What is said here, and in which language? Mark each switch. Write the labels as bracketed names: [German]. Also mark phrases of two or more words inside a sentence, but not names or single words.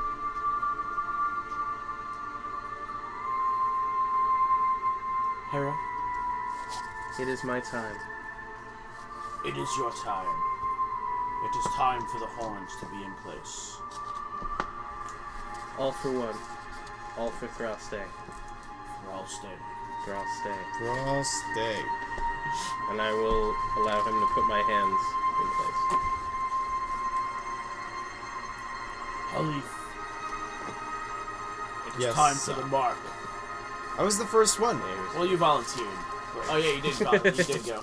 [English] Hera, It is my time. it is your time. It is time for the horns to be in place. All for one. All for Thral-Ste. Thral-Ste. Thral-Ste. Thral-Ste. And I will allow him to put my hands in place. Halyth. It is Yes, time for sir. the mark. I was the first one. Well, you volunteered. Oh yeah, you did. You did go.